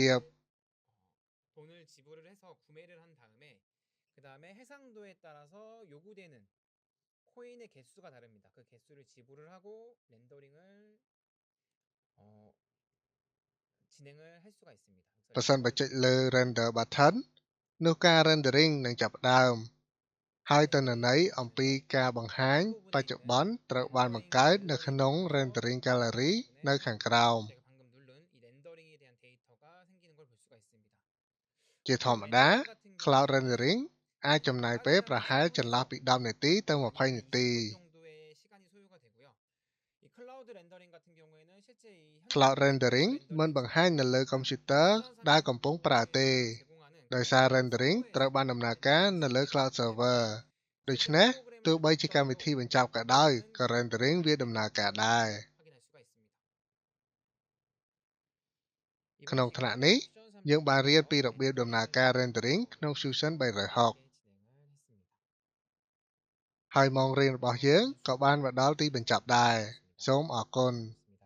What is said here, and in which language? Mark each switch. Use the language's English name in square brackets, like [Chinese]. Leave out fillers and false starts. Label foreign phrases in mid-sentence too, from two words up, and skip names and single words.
[Korean] 돈을 지불을 해서 구매를 한 다음에 그 다음에 해상도에 따라서 요구되는 코인의 개수가 다릅니다. 그 개수를 지불을 하고 렌더링을 진행을 할 수가 있습니다. [Khmer] ប្រសិនបើចុចលើ [English] Render button [Khmer] នោះការ Rendering នឹងចាប់ផ្ដើម ហើយទិន្នន័យអំពីការបង្ហាញបច្ចុប្បន្នត្រូវបានបង្កើតនៅក្នុង [English] Rendering Gallery [Khmer] នៅខាងក្រោម [Korean] 제가 방금 누른 이 렌더링에 대한 데이터가 생기는 걸 볼 수가 있습니다. [Khmer] ជាធម្មតា [English] Cloud Rendering [Khmer] អាចចំណាយពេលប្រហែលចន្លោះពី 10 នាទីទៅ 20 នាទី [Korean] 정도의 시간이 소요가 되고요. 이 클라우드 렌더링 같은 경우에는 실제 이 [English] Cloud Rendering [Khmer] មិនបង្ហាញនៅលើកុំព្យូទ័រដែលកំពុងប្រើទេ ដោយសារ Rendering ត្រូវបានដំណើរការនៅលើ [English] Cloud Server [Khmer] ដូច្នេះទោះបីជាកម្មវិធីបញ្ចប់ក៏ដោយក៏ Rendering វាដំណើរការដែរ [Korean] 확인할 수가 있습니다. [Khmer] ក្នុងថ្នាក់នេះ យើងបានរៀនពីរបៀបដំណើរការ Rendering ក្នុង Fusion 360 ហើយម៉ោងរៀនរបស់យើងក៏បានមកដល់ទីបញ្ចប់ដែរ សូមអរគុណ